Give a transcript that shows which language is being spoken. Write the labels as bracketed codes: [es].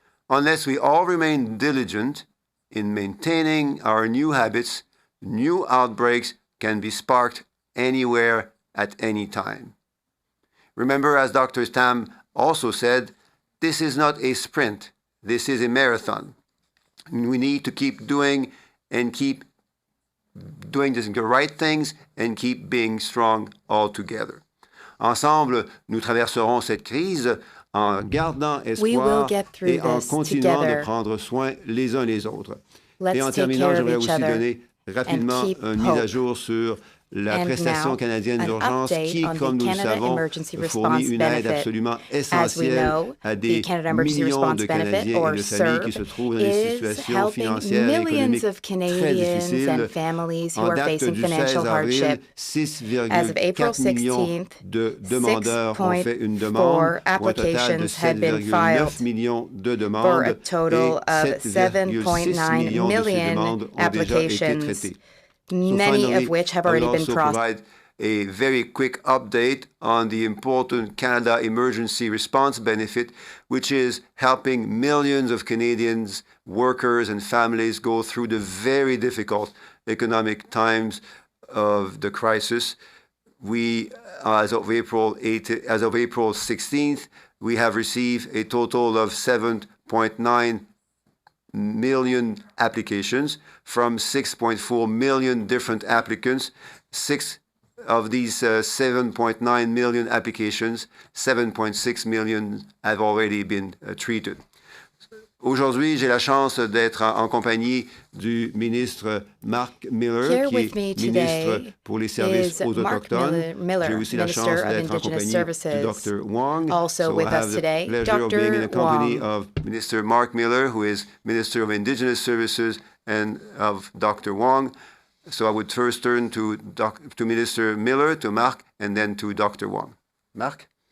[en] Unless we all remain diligent in maintaining our new habits, new outbreaks can be sparked anywhere at any time. Remember, as Dr. Tam also said, this is not a sprint, this is a marathon. We need to keep doing the right things and keep being strong all together. [fr] Ensemble, nous traverserons cette crise en gardant espoir et en continuant de prendre soin les uns les autres. Et en terminant, j'aimerais aussi donner rapidement une mise à jour sur la prestation canadienne d'urgence qui, comme nous le savons, fournit une aide absolument essentielle à des millions de Canadiens et de familles qui se trouvent dans des situations financières et économiques très difficiles. En date du 16 avril, 6,4 millions de demandeurs ont fait une demande pour un total de 7,9 millions de demandes et 7,6 millions de ces demandes ont déjà été traitées. [en] Many of which have already been processed. Provide a very quick update on the important Canada Emergency Response Benefit, which is helping millions of Canadians, workers and families go through the very difficult economic times of the crisis. We, as of April 16th, we have received a total of 7.9 million applications from 6.4 million different applicants. Six of these 7.9 million applications, 7.6 million have already been treated. [fr] Aujourd'hui, j'ai la chance d'être en compagnie du ministre Mark Miller, qui est ministre pour les services aux Autochtones. J'ai aussi la chance d'être en compagnie du Dr. Wong. [en] Also with us today, Dr. of being in the company of Minister Mark Miller, who is Minister of Indigenous Services, and of Dr. Wong. So I would first turn to Minister Miller, to Mark, and then to Dr. Wong. Mark?